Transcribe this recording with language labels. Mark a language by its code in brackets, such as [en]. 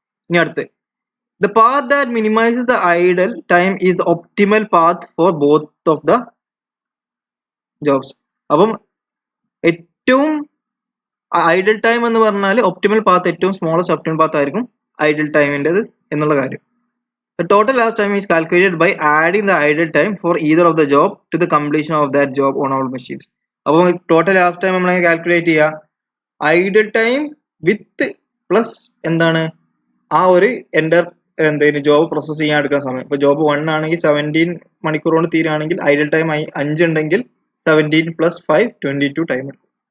[ml] ഇനി അടുത്ത്, [en] the path that minimizes the idle time is the optimal path for both of the jobs. [ml] അപ്പം ഏറ്റവും Idol time എന്ന് പറഞ്ഞാൽ ഒപ്റ്റിമൽ പാത്ത്, ഏറ്റവും സ്മോളസ്റ്റ് ഒപ്റ്റിമൽ പാത്ത് ആയിരിക്കും ഐഡൽ ടൈമിൻ്റെത് എന്നുള്ള കാര്യം. [en] The total elapsed time is calculated by adding the idle time for either of the job to the completion of that job on all machines. [ml] അപ്പോൾ total elapsed time നമ്മൾ calculate ചെയ്യുക Idol time with plus എന്താണ് ആ ഒരു എന്തെങ്കിലും job process ചെയ്യാൻ എടുക്കുന്ന സമയം. ഇപ്പോൾ ജോബ് 1 ആണെങ്കിൽ 17 മണിക്കൂർ കൊണ്ട് തീരുകയാണെങ്കിൽ ഐഡൽ ടൈം 5 ഉണ്ടെങ്കിൽ 17 + 5 22 ടൈം എടുക്കും.